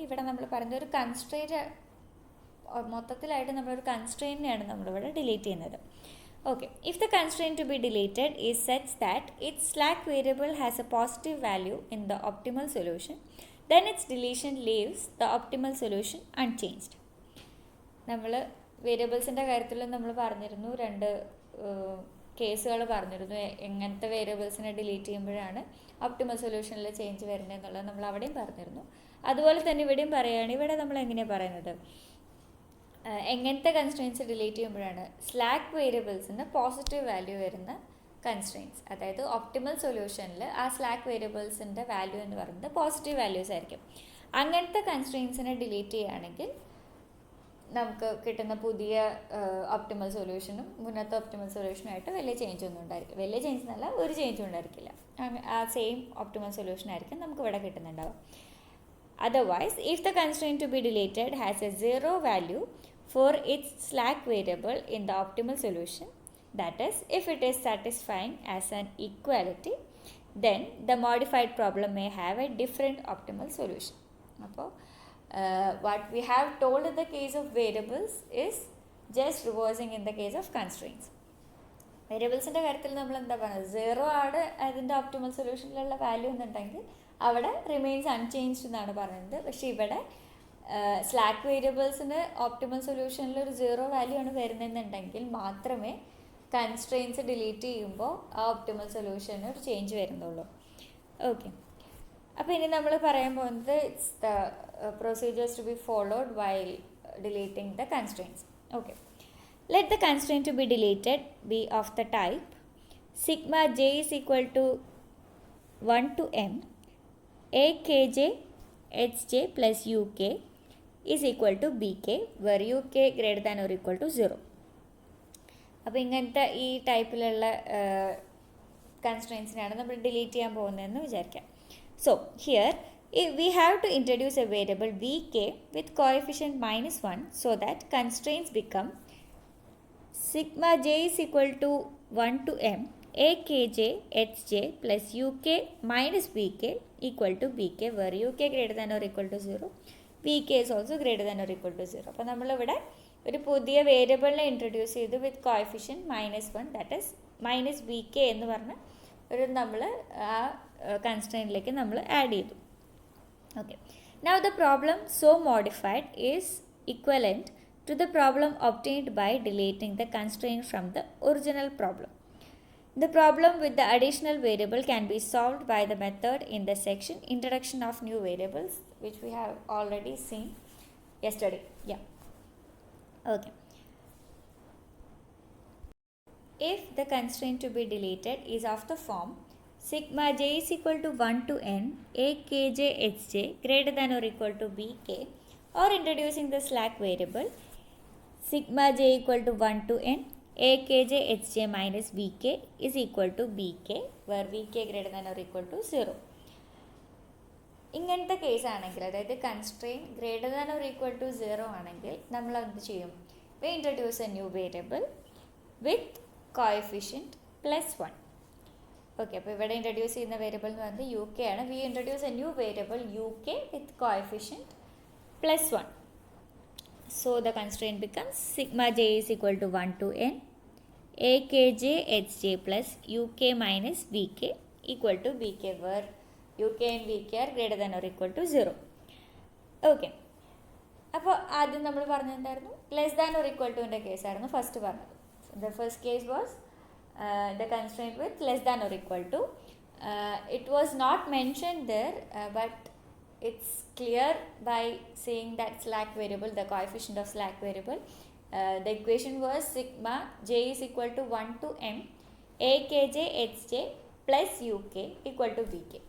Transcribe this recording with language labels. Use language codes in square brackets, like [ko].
[ml] ഇവിടെ നമ്മൾ പറയുന്നത് ഒരു കൺസ്ട്രെയിൻറ്റ്, മൊത്തത്തിലായിട്ട് നമ്മളൊരു കൺസ്ട്രെയിനെയാണ് നമ്മളിവിടെ ഡിലീറ്റ് ചെയ്യുന്നത്. [en] Okay, if the constraint to be deleted is such that its slack variable has a positive value in the optimal solution, then its deletion leaves the optimal solution unchanged. [ml] നമ്മൾ വേരിയബിൾസിൻ്റെ കാര്യത്തിൽ നമ്മൾ പറഞ്ഞിരുന്നു, 2 കേസുകൾ പറഞ്ഞിരുന്നു, എങ്ങനത്തെ വേരിയബിൾസിനെ ഡിലീറ്റ് ചെയ്യുമ്പോഴാണ് optimal സൊല്യൂഷനിൽ change വരുന്നത് എന്നുള്ളത് നമ്മൾ അവിടെയും പറഞ്ഞിരുന്നു. അതുപോലെ തന്നെ ഇവിടെയും പറയുകയാണ്. ഇവിടെ നമ്മൾ എങ്ങനെയാണ് പറയുന്നത്? എങ്ങനത്തെ കൺസ്ട്രെയിൻസ് ഡിലീറ്റ് ചെയ്യുമ്പോഴാണ് സ്ലാക്ക് വേരിയബിൾസിന് പോസിറ്റീവ് വാല്യൂ വരുന്ന കൺസ്ട്രെയിൻസ്, അതായത് ഒപ്റ്റിമൽ സൊല്യൂഷനിൽ ആ സ്ലാക്ക് വേരിയബിൾസിൻ്റെ വാല്യൂ എന്ന് പറയുന്നത് പോസിറ്റീവ് വാല്യൂസ് ആയിരിക്കും. അങ്ങനത്തെ കൺസ്ട്രെയിൻസിനെ ഡിലീറ്റ് ചെയ്യുകയാണെങ്കിൽ നമുക്ക് കിട്ടുന്ന പുതിയ ഒപ്റ്റിമൽ സൊല്യൂഷനും മുന്നത്തെ ഒപ്റ്റിമൽ സൊല്യൂഷനുമായിട്ട് വലിയ ചേഞ്ച് ഒന്നും ഉണ്ടായിരിക്കും. വലിയ ചേഞ്ച് എന്നല്ല, ഒരു ചേഞ്ചും ഉണ്ടായിരിക്കില്ല. ആ സെയിം ഒപ്റ്റിമൽ സൊല്യൂഷൻ ആയിരിക്കും നമുക്ക് ഇവിടെ കിട്ടുന്നുണ്ടാവും. [en] Otherwise, if the constraint to be deleted has a 0 value for its slack variable in the optimal solution, that is, if it is satisfying as an equality, then the modified problem may have a different optimal solution. [ml] അപ്പോൾ [en] what we have told in the case of variables is just reversing in the case of constraints. [ml] വേരിയബിൾസിൻ്റെ കാര്യത്തിൽ നമ്മൾ എന്താ പറയുന്നത്? 0 ആണ് അതിൻ്റെ optimal സൊല്യൂഷനിലുള്ള value എന്നുണ്ടെങ്കിൽ അവിടെ [en] remains unchanged [ml] എന്നാണ് പറയുന്നത്. പക്ഷേ ഇവിടെ സ്ലാക്ക് വേരിയബിൾസിന് ഒപ്റ്റിമൽ സൊല്യൂഷനിൽ ഒരു 0 വാല്യൂ ആണ് വരുന്നതെന്നുണ്ടെങ്കിൽ മാത്രമേ കൺസ്ട്രെയിൻസ് ഡിലീറ്റ് ചെയ്യുമ്പോൾ ആ ഒപ്റ്റിമൽ സൊല്യൂഷന് ഒരു ചേഞ്ച് വരുന്നുള്ളൂ. [en] okay, [ml] അപ്പോൾ ഇനി നമ്മൾ പറയാൻ പോകുന്നത് [en] It's the procedures to be followed while deleting the constraints. Okay, let the constraint to be deleted be of the type sigma j is equal to 1 to m akj hj plus uk is equal to bk where uk greater than or equal to 0. [ml] അപ്പോൾ ഇങ്ങനത്തെ ഈ ടൈപ്പിലുള്ള കൺസ്ട്രെയിൻസിനാണ് നമ്മൾ delete ചെയ്യാൻ പോകുന്നതെന്ന് വിചാരിക്കാം. [en] So here we have to introduce a variable vk with coefficient -1 so that constraints become sigma j is equal to 1 to m akj hj plus uk minus vk equal to bk where uk greater than or equal to 0, vk is also greater than or equal to 0. [ml] അപ്പോൾ നമ്മളിവിടെ ഒരു പുതിയ വേരിയബിളിനെ introduce ചെയ്തു [en] with coefficient -1, that is minus v k [ml] എന്ന് പറഞ്ഞ ഒരു നമ്മൾ ആ കൺസ്ട്രെയിനിലേക്ക് നമ്മൾ ആഡ് ചെയ്തു. [en] Okay, now the problem so modified is equivalent to the problem obtained by deleting the constraint from the original problem. The problem with the additional variable can be solved by the method in the section Introduction of New Variables, which we have already seen yesterday. Yeah. Okay. If the constraint to be deleted is of the form sigma j is equal to 1 to n akj hj greater than or equal to bk, or introducing the slack variable sigma j equal to 1 to n akj hj minus vk is equal to bk where vk greater than or equal to 0. [ml] ഇങ്ങനത്തെ case ആണെങ്കിൽ, അതായത് constraint [en] greater than or equal to [ml] 0 ആണെങ്കിൽ നമ്മൾ എന്ത് ചെയ്യും? [en] We introduce a new variable with coefficient +1. [ml] Okay, അപ്പോൾ ഇവിടെ introduce ചെയ്യുന്ന വേരിയബിൾ എന്ന് പറയുന്നത് യു കെ ആണ്. [en] We introduce a new variable u k with coefficient +1. So the constraint becomes sigma j is equal to 1 to n akj hj plus uk minus vk equal to bk, where uk and vk are greater than or equal to 0. Okay. [ml] അപ്പോൾ ആദ്യം നമ്മൾ പറഞ്ഞിട്ടുണ്ടായിരുന്നു [en] less than or equal ടുവിൻ്റെ [ml] കേസായിരുന്നു first പറഞ്ഞത്. [en] The first case was the constraint with less than or equal to. It was not mention there, but it's clear by saying that slack variable, the coefficient of slack variable, the equation was sigma j is equal to 1 to m akj hj plus uk equal to vk.